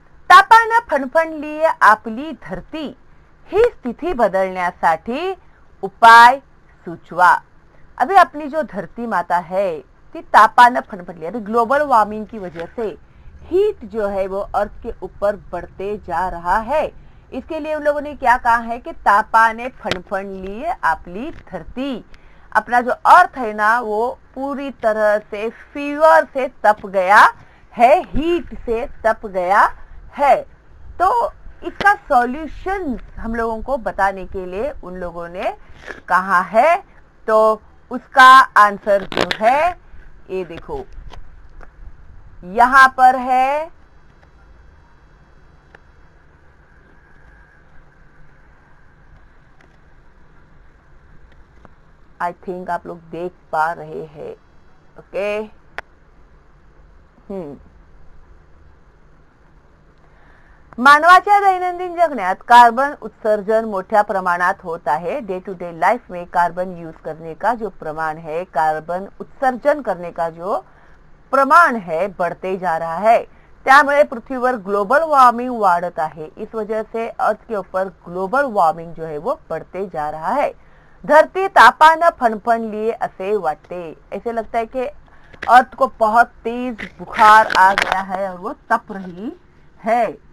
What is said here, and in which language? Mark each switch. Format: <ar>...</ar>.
<mr>तापानं फणफणली आपली धरती ही स्थिती बदलण्यासाठी उपाय सुचवा।</mr> <hi>अभी अपनी जो धरती माता है</hi> <mr>ती तापानं फणफणली,</mr> <hi>अभी ग्लोबल वार्मिंग की वजह से हीट जो है वो अर्थ के ऊपर बढ़ते जा रहा है। इसके लिए उन लोगों ने क्या कहा है कि</hi> <mr>तापाने फणफणली आपली धरती,</mr> <hi>अपना जो अर्थ है ना वो पूरी तरह से फीवर से तप गया है, हीट से तप गया है। तो इसका सॉल्यूशन हम लोगों को बताने के लिए उन लोगों ने कहा है। तो उसका आंसर जो है ये देखो यहां पर है। आई थिंक आप लोग देख पा रहे हैं।</hi> <mr>ओके, मानवाच्या दैनंदिन जगण्यात कार्बन उत्सर्जन मोठ्या प्रमाणात होत आहे।</mr> <en>day to day life</en> <hi>में कार्बन यूज करने का जो प्रमाण है, कार्बन उत्सर्जन करने का जो प्रमाण है बढ़ते जा रहा है।</hi> <mr>त्यामुळे पृथ्वीवर ग्लोबल वॉर्मिंग वाढत आहे।</mr> <hi>इस वजह से अर्थ के ऊपर ग्लोबल वॉर्मिंग जो है वो बढ़ते जा रहा है। धरती</hi> <mr>तापानं फणफण लिए ऐसे वाटते,</mr> <hi>ऐसे लगता है कि अर्थ को बहुत तेज बुखार आ गया है और वो तप रही है।</hi>